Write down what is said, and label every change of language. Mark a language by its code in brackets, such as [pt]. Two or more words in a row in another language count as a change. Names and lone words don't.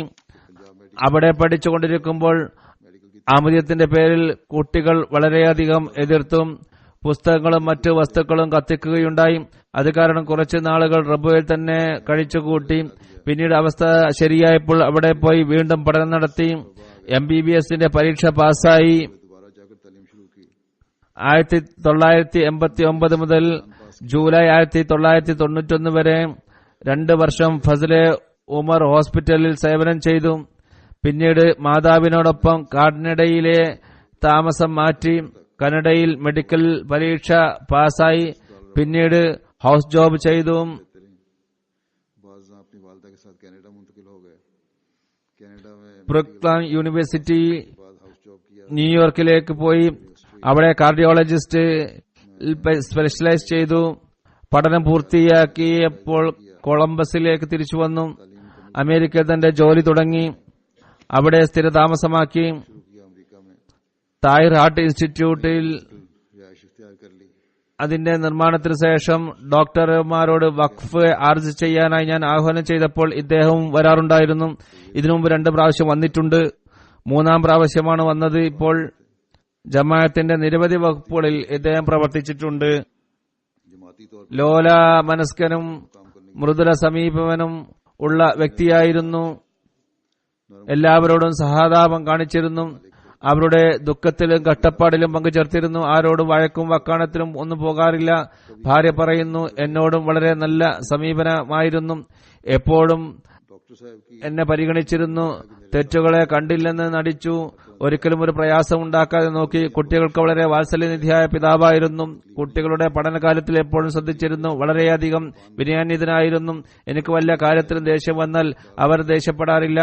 [ml] അവിടെ പഠിച്ചുകൊണ്ടിരിക്കുമ്പോൾ അഹമ്മദിയത്തിന്റെ പേരിൽ കുട്ടികൾ വളരെയധികം എതിർത്തു. പുസ്തകങ്ങളും മറ്റു വസ്തുക്കളും കത്തിക്കുകയുണ്ടായി. അത് കാരണം കുറച്ചു നാളുകൾ റബുവിൽ തന്നെ കഴിച്ചുകൂട്ടി. പിന്നീട് അവസ്ഥ ശരിയായപ്പോൾ അവിടെ പോയി വീണ്ടും പഠനം നടത്തി. MBBS പരീക്ഷ പാസ്സായി. [ur] دوبارہ جا کر تعلیم شروع کی. [ml] 1989 മുതൽ ജൂലൈ 1991 വരെ 2 വർഷം ഫസലെ ഉമർ ഹോസ്പിറ്റലിൽ സേവനം ചെയ്തു. പിന്നീട് മാതാവിനോടൊപ്പം കാനഡയിലെ താമസം മാറ്റി. കനഡയിൽ മെഡിക്കൽ പരീക്ഷ പാസ്സായി. പിന്നീട് [en] house job [ml] ചെയ്തു. [ur] باز اپنی والدہ کے ساتھ کینیڈا منتقل ہو گئے. کینیڈا میں [ml] ബ്രൂക്ലിൻ യൂണിവേഴ്സിറ്റി [ur] بعد [en] house job [ur] کیا. [ml] ന്യൂയോർക്കിലേക്ക് പോയി. അവിടെ [en] cardiologist specialise [ml] ചെയ്തു. പഠനം പൂർത്തിയാക്കിയപ്പോൾ കൊളംബസിലേക്ക് തിരിച്ചു വന്നു. അമേരിക്കയിൽ തന്റെ ജോലി തുടങ്ങി. അവിടെ സ്ഥിരതാമസമാക്കി. [ur] شروع کیا امریکہ میں. [ml] താഹിർ ഹാർട്ട് ഇൻസ്റ്റിറ്റ്യൂട്ടിൽ [ur] رہائش اختیار کر لی. [ml] അതിന്റെ നിർമ്മാണത്തിന് ശേഷം ഡോക്ടർമാരോട് [ur] وقف عارض [ml] ചെയ്യാനായി ഞാൻ ആഹ്വാനം ചെയ്തപ്പോൾ ഇദ്ദേഹവും വരാറുണ്ടായിരുന്നു. ഇതിനു മുമ്പ് 2 പ്രാവശ്യം വന്നിട്ടുണ്ട്. 3-ാം പ്രാവശ്യമാണ് വന്നത്. ഇപ്പോൾ ജമാഅത്തിന്റെ നിരവധി വകുപ്പുകളിൽ ഇദ്ദേഹം പ്രവർത്തിച്ചിട്ടുണ്ട്. [ur] جماعتی طور [ml] ലോല മനസ്കനും മൃദുല സമീപനം ഉള്ള വ്യക്തിയായിരുന്നു. എല്ലാവരോടും സഹതാപം കാണിച്ചിരുന്നു. അവരുടെ ദുഃഖത്തിലും കഷ്ടപ്പാടിലും പങ്കുചേർത്തിരുന്നു. ആരോടും വഴക്കും വക്കാണത്തിലും ഒന്നും പോകാറില്ല. ഭാര്യ പറയുന്നു, എന്നോടും വളരെ നല്ല സമീപനമായിരുന്നു. എപ്പോഴും [ur] ڈاکٹر صاحب کی [ml] എന്നെ പരിഗണിച്ചിരുന്നു. തെറ്റുകളെ കണ്ടില്ലെന്ന് നടിച്ചു. ഒരിക്കലും ഒരു പ്രയാസം ഉണ്ടാക്കാതെ നോക്കി. കുട്ടികൾക്ക് വളരെ വാത്സല്യനിധിയായ പിതാവായിരുന്നു. കുട്ടികളുടെ പഠനകാര്യത്തിൽ എപ്പോഴും ശ്രദ്ധിച്ചിരുന്നു. വളരെയധികം വിനയാന്വിതനായിരുന്നു. എനിക്ക് വല്ല കാര്യത്തിലും ദേഷ്യം വന്നാൽ അവർ ദേഷ്യപ്പെടാറില്ല.